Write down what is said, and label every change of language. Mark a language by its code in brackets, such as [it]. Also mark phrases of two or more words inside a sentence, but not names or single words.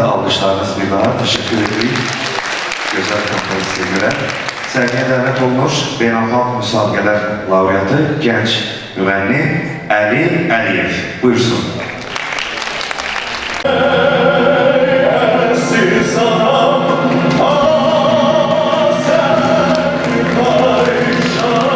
[tr] Alkışlarınız bir daha. Teşekkür ederim. Güzel kompozisyona göre. [az] Sergiye dəvət olmuş beynəlxalq müsabiqələr laureatı gənc müğənni Əli Əliyev. Buyursun. [tr] Sana, sen karışa